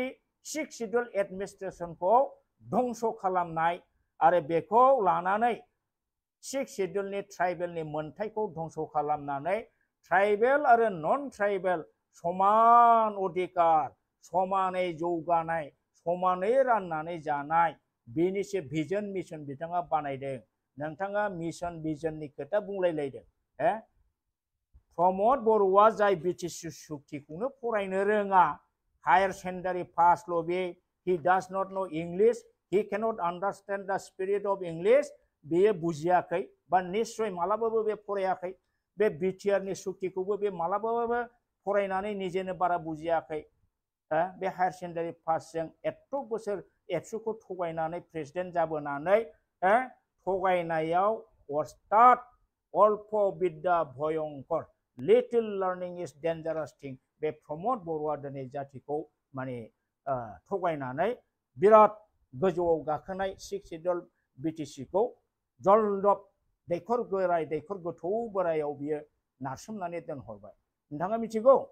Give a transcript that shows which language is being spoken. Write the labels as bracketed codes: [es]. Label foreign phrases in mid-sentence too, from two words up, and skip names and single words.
[brx] 6 शिड्युल एडमिनिस्ट्रेशनखौ धंस खालामनाय आरो बेखौ लानानै 6 शिड्युलनि ट्राइबेलनि मोनथायखौ धंस खालामनानै ट्राइबेल आरो नन ट्राइबेल समान अधिकार समानै जौगानाय समानै राननानै जानाय बेनिसो भिजन मिशन बिथाङा बानायदों नोंथाङा मिशन भिजननि खोथा बुंलायलायदों प्रमद बर'आ जाय बिटिसि सुक्तिखौनो फरायनो रोङा हायार सेकेन्डारि पासल' बे [en] he does not know English he cannot understand the spirit of English [brx] बेयो बुजियाखै बा निश्चय मालाबाबो बे फरायाखै बे बिटिआरनि सुक्तिखौबो बे मालाबाबो फरायनानै निजेनो बारा बुजियाखै बे हायार सेकेन्डारि पासजों एथ' बोसोर एबसुखौ थगायनानै प्रेसिडेन्ट जाबोनानै थगायनायाव अस्थाद [as] অল্প বিদ্যা ভয়ংকৰ [en] little learning is dangerous thing [brx] बे प्रमद बर'आ दिनै जातिखौ माने थगायनानै बिराद गोजौआव गाखोनाय 6 शिड्युल बिटिसिखौ जलदब दैखर गोराय दैखर गोथौ बोरायाव बियो नारसोमनानै दोनहरबाय नोंथाङा मिथिगौ